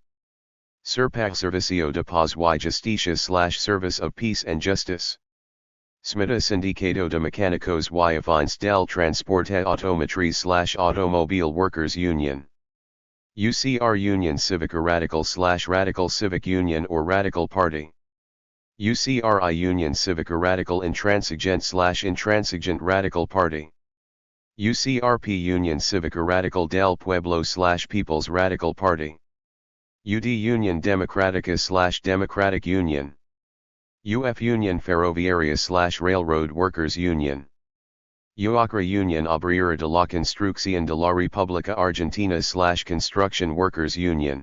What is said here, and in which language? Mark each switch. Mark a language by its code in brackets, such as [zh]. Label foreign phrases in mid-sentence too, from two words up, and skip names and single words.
[es] SERPAC Servicio de Paz y Justicia / [en] Service of Peace and Justice. [es] SMITA Sindicato de Mecánicos y Afines del Transporte Automotriz / [en] Automobile Workers Union. [es] UCR Union Cívica Radical / [en] Radical Civic Union or Radical Party. [es] UCRI Union Cívica Radical Intransigent / [en] Intransigent Radical Party. [es] UCRP Union Cívica Radical del Pueblo / [en] People's Radical Party. [es] UD Union Democrática / [en] Democratic Union. [es] UF Union Ferroviaria / [en] Railroad Workers Union. [es] UACRA Union Obrera de la Construcción de la República Argentina / [en] Construction Workers Union.